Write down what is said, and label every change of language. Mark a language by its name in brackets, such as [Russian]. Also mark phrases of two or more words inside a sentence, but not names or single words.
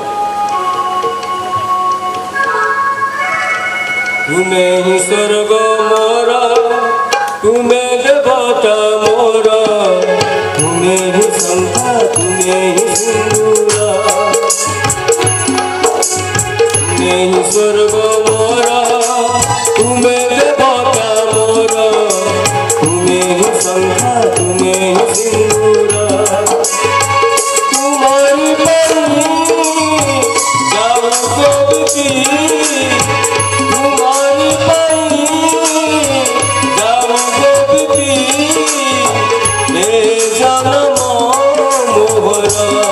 [Odia] ତୁମେ ହିଁ ସ୍ୱର୍ଗ ମୋର, ତୁମେ ଦେବତା ମୋର, ତୁମେ ହିଁ ଶଙ୍ଖା, ତୁମେ ହିଁ ସିନ୍ଦୂର, ତୁମେ ହିଁ ସ୍ୱର୍ଗ ମୋର, ତୁମେ ଦେବତା ମୋର, ତୁମେ ହିଁ ଶଙ୍ଖା, ତୁମେ ହିଁ ସିନ୍ଦୂର। [Hindi] तुम्हारी बनी जाऊं गोपी, तुम्हारी बनी जाऊं गोपी, ले जन्म मोहरा।